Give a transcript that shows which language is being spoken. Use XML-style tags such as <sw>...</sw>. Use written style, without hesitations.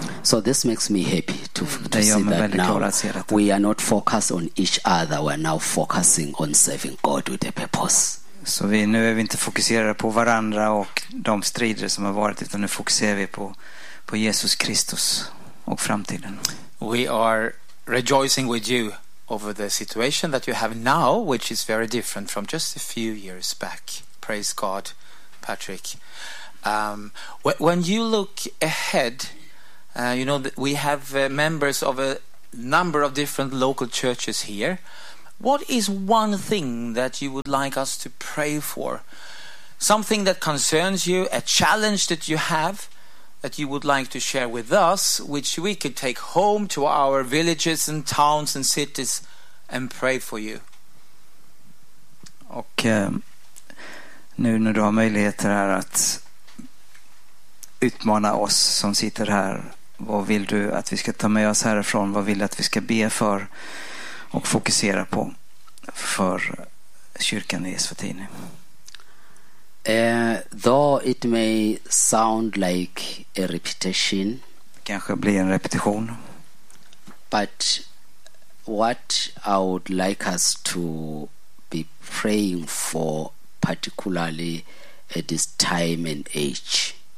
<en>So this makes me happy to see that now we are not focused on each other, we are now focusing on serving God with a purpose.</en> <sv>Så nu är vi inte fokuserade på varandra och de strider som har varit utan nu fokuserar vi på Jesus Kristus och framtiden.</sv> <en>We are rejoicing with you over the situation that you have now, which is very different from just a few years back. Praise God, Patrick. When you look ahead, you know that we have members of a number of different local churches here. What is one thing that you would like us to pray for? Something that concerns you, a challenge that you have, that you would like to share with us, which we could take home to our villages and towns and cities and pray for you.</en> <sv>Och nu när du har möjligheter här att utmana oss som sitter här, vad vill du att vi ska ta med oss härifrån? Vad vill du att vi ska be för och fokusera på för kyrkan i Eswatini?</sv> <en>Though it may sound like a repetition,</en> <sv>kanske blir en repetition,</sv> <en>but what I would like us to be praying for particularly at this time and age.</en>